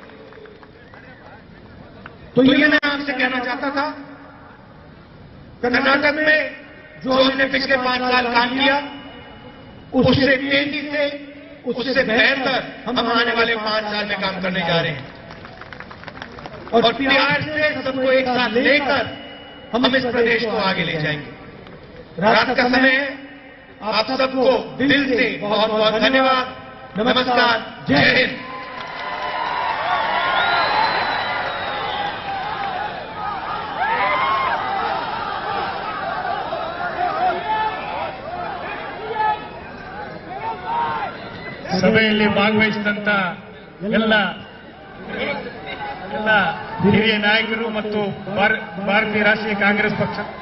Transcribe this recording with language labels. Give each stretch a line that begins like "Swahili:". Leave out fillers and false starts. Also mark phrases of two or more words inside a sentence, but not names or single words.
Hindi: तो ये मैं आपसे कहना चाहता था, कर्नाटक में जो हमने पिछले 5 साल काम किया उससे तेजी से, उससे बेहतर हम आने वाले 5 साल में काम करने जा रहे हैं। और प्यार से सबको एक साथ लेकर हम इस प्रदेश को आगे ले जाएंगे। रात का समय है, आप सबको दिल से बहुत बहुत धन्यवाद। नमस्कार, जय हिंद।
Kannada: ಸಭೆಯಲ್ಲಿ ಭಾಗವಹಿಸಿದಂತ ಎಲ್ಲ ಹಿರಿಯ ನಾಯಕರು ಮತ್ತು ಭಾರತೀಯ ರಾಷ್ಟ್ರೀಯ ಕಾಂಗ್ರೆಸ್ ಪಕ್ಷ